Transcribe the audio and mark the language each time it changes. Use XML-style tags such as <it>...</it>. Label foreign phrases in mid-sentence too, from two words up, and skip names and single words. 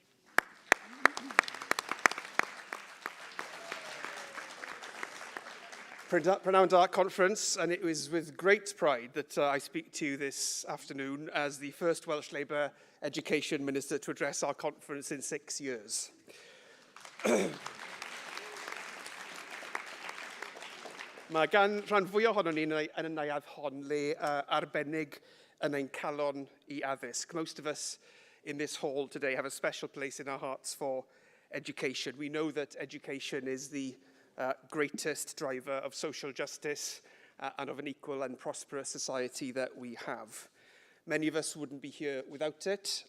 <en>Pronounced Art Conference, and it was with great pride that I speak to you this afternoon as the first Welsh Labour Education Minister to address our conference in 6 years.</en> <cy>Mae gan rhan fwy ohonon ni yn y neuadd hon le arbennig yn ein calon I addysg.</cy> <en>Most of us in this hall today have a special place in our hearts for education. We know that education is the greatest driver of social justice and of an equal and prosperous society that we have. Many of us wouldn't be here without it.</en>